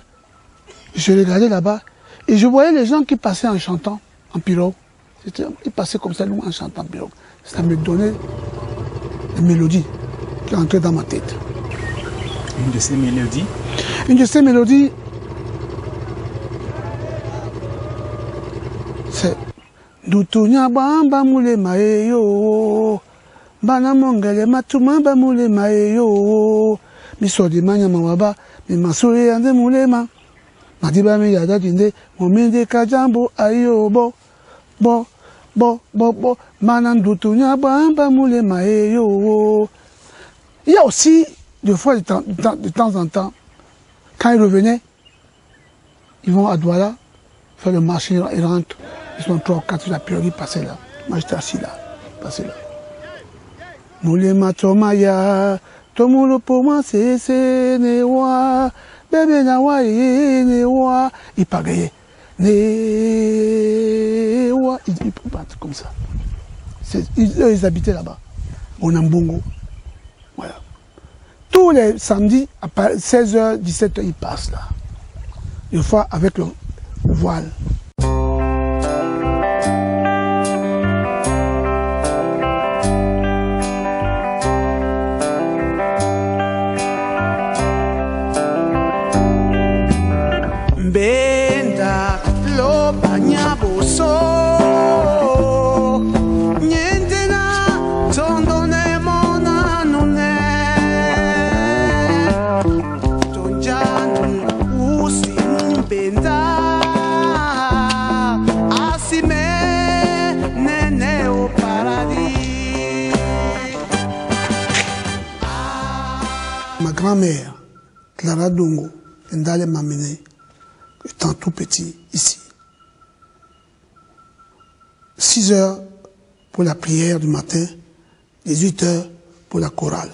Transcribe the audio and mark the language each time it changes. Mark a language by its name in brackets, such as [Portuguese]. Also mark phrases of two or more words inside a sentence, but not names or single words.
[French] Je regardais là-bas et je voyais les gens qui passaient en chantant en pirogue. Ils passaient comme ça, nous, en chantant en pirogue. Ça me donnait une mélodie qui entrait dans ma tête. Une de ces mélodies? Une de ces mélodies, c'est [Duala] Dutunya bamba mule maeyo bana mongele matuma ba mule maeyo misodi manya mawaba mi masuri yande mulema madiba mi yada dinde mominde kajambo ayo bo manan dutunya bamba mule maeyo. [French] Il y a aussi des fois de temps en temps quand ils revenaient, ils vont à Douala faire le marché, ils rentrent. Ils sont 3 ou 4 la pirogue, ils passaient là. Moi j'étais assis là, passé là. Moulema Tomaya, Tomulo pour moi c'est Newa, bébé Nawa Newa, ils pagayaient. Newa, ils partent comme ça. Ils habitaient là-bas, au Nambongo. Voilà. Tous les samedis, à 16h, 17h, ils passent là. Une fois avec le voile. [Duala] Benda lo banyaboso nyendena tondone mona nune tonjanu usim benda asime nene [French] au paradis. Ma grand-mère, Clara Dongo, Ndale m'a mené, étant tout petit, ici. 6 heures pour la prière du matin, 18 heures pour la chorale.